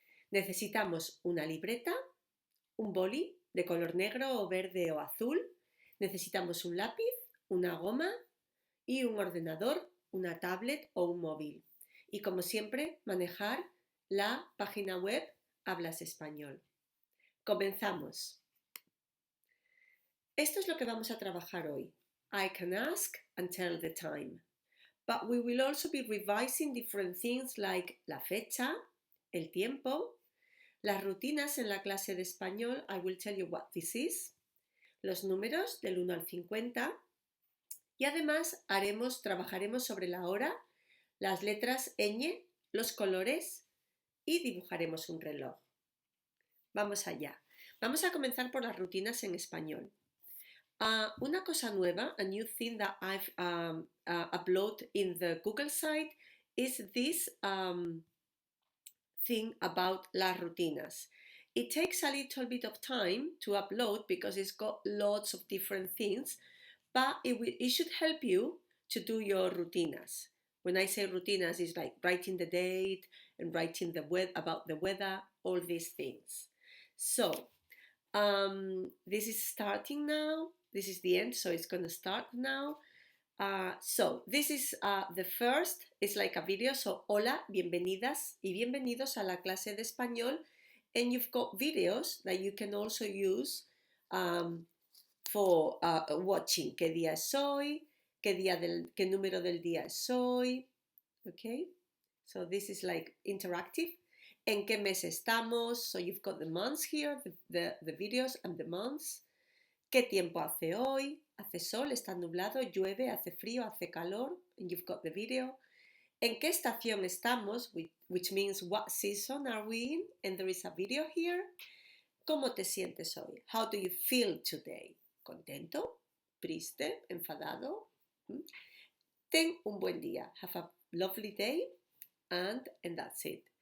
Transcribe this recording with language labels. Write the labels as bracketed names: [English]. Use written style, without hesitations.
[Spanish] Necesitamos una libreta, un boli de color negro o verde o azul, necesitamos un lápiz, una goma y un ordenador, una tablet o un móvil. Y como siempre, manejar la página web Hablas Español. Comenzamos. Esto es lo que vamos a trabajar hoy. [English] I can ask and tell the time. But we will also be revising different things like [Spanish] la fecha, el tiempo, las rutinas en la clase de español. [English] I will tell you what this is. [Spanish] Los números del 1 al 50. Y además trabajaremos sobre la hora, las letras ñ, los colores y dibujaremos un reloj. Vamos allá. Vamos a comenzar por las rutinas en español. Una cosa nueva, [English] a new thing that I've uploaded in the Google site is this thing about las rutinas. It takes a little bit of time to upload because it's got lots of different things, but it should help you to do your rutinas. When I say rutinas, it's like writing the date and writing about the weather, all these things. So, this is starting now. This is the end, so it's going to start now. So this is the first, it's like a video. So [Spanish] hola, bienvenidas y bienvenidos a la clase de español. [English] And you've got videos that you can also use for watching. [Spanish] ¿Qué día es hoy? ¿Qué número del día es hoy? [English] Okay, so this is like interactive. [Spanish] ¿En qué mes estamos? [English] So you've got the months here, the videos and the months. [Spanish] ¿Qué tiempo hace hoy? Hace sol, está nublado, llueve, hace frío, hace calor. [English] And you've got the video. [Spanish] ¿En qué estación estamos? [English] Which means what season are we in? And there is a video here. [Spanish] ¿Cómo te sientes hoy? [English] How do you feel today? [Spanish] ¿Contento? ¿Triste? ¿Enfadado? Ten un buen día. [English] Have a lovely day. And that's it.